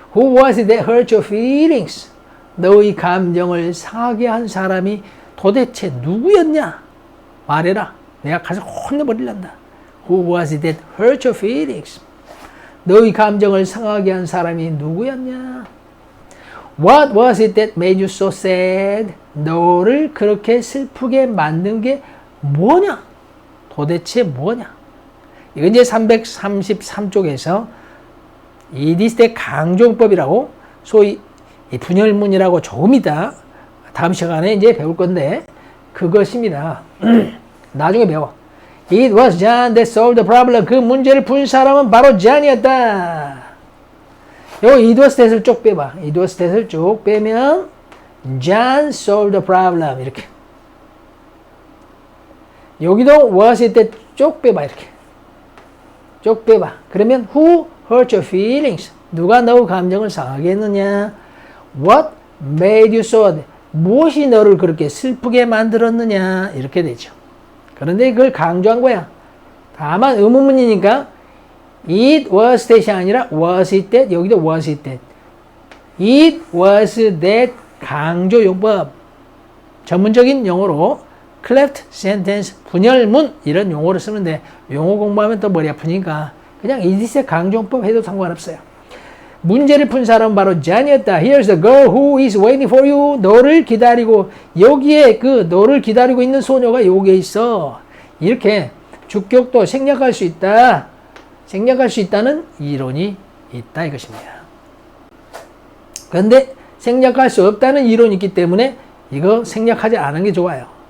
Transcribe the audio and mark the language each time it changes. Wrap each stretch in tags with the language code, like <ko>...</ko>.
<en>Who was it that hurt your feelings?</en> <ko>너의 감정을 상하게 한 사람이 도대체 누구였냐? 말해라. 내가 가서 혼내버리란다.</ko> <en>Who was it that hurt your feelings?</en> <ko>너의 감정을 상하게 한 사람이 누구였냐?</ko> <en>What was it that made you so sad?</en> <ko>너를 그렇게 슬프게 만든 게 뭐냐? 도대체 뭐냐? 이건 이제 333쪽에서 it is the 강조법이라고 소위 분열문이라고 조금 이따 다음 시간에 이제 배울 건데 그것입니다. 나중에 배워.</ko> <en>It was John that solved the problem.</en> <ko>그 문제를 푼 사람은 바로 John이었다. 요 it was that을 쭉 빼봐.</ko> <en>it was that을</en> <ko>쭉 빼면</ko> <en>John solved the problem</en> <ko>이렇게. 여기도 was it that 쭉 빼봐 이렇게. 쭉 빼봐.</ko> <en>그러면 who hurt your feelings?</en> <ko>누가 너 감정을 상하게 했느냐?</ko> <en>What made you so?</en> <ko>무엇이 너를 그렇게 슬프게 만들었느냐? 이렇게 되죠. 그런데 그걸 강조한 거야. 다만 의문문이니까 it was that이 아니라 was it that 여기도 was it that. it was that 강조 용법. 전문적인 용어로 cleft sentence 분열문 이런 용어를 쓰는데 용어 공부하면 또 머리 아프니까 그냥 it is that 강조용법 해도 상관없어요. 문제를 푼 사람은 바로 John이었다.</ko> <en>Here's the girl who is waiting for you.</en> <ko>너를 기다리고 여기에 그 너를 기다리고 있는 소녀가 여기에 있어. 이렇게 주격도 생략할 수 있다. 생략할 수 있다는 이론이 있다 이것입니다. 그런데 생략할 수 없다는 이론이 있기 때문에 이거 생략하지 않은 게 좋아요.</ko>